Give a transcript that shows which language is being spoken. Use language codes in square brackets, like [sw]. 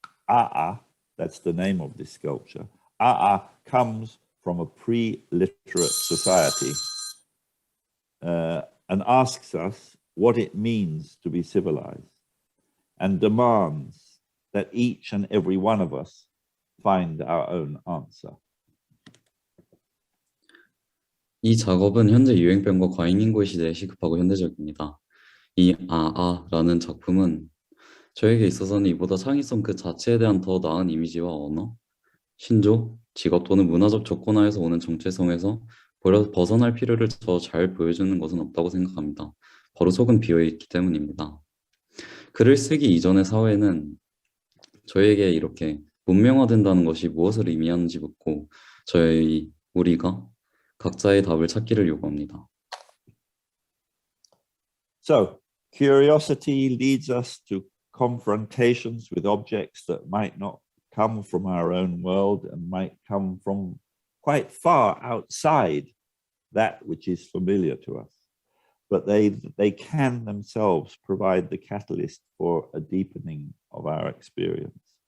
[en] A'a, that's the name of this sculpture. A'a comes from a pre-literate society and asks us what it means to be civilized and demands that each and every one of us find our own answer. [ko] 이 작업은 현재 유행병과 과잉인구의 시대에 시급하고 현대적입니다. 이 아아라는 작품은 저에게 있어서는 이보다 창의성 그 자체에 대한 더 나은 이미지와 언어, 신조, 직업 또는 문화적 조건화에서 오는 정체성에서 벗어날 필요를 더 잘 보여주는 것은 없다고 생각합니다. 바로 속은 비어있기 때문입니다. 글을 쓰기 이전의 사회는 저에게 이렇게 문명화된다는 것이 무엇을 의미하는지 묻고 우리가 각자의 답을 찾기를 요구합니다. [en] So, curiosity leads us to confrontations with objects that might not come from our own world and might come from quite far outside that which is familiar to us. But they can themselves provide the catalyst for a deepening of our experience.